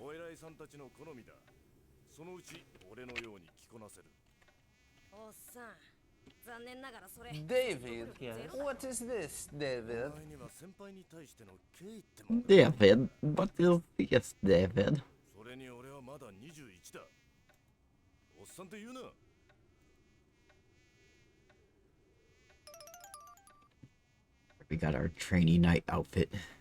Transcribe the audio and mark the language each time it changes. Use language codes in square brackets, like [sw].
[ja] お偉いさんたちの好みだ。そのうち俺のように着こなせる。おっさん、残念ながらそれ。 [en] David, what is this, David? [ja] お前には先輩に対しての敬意ってもんだ。 [en] David, what is this, David? [ja] それに俺はまだ21だ。おっさんって言うな。 [en] We got our trainee knight outfit.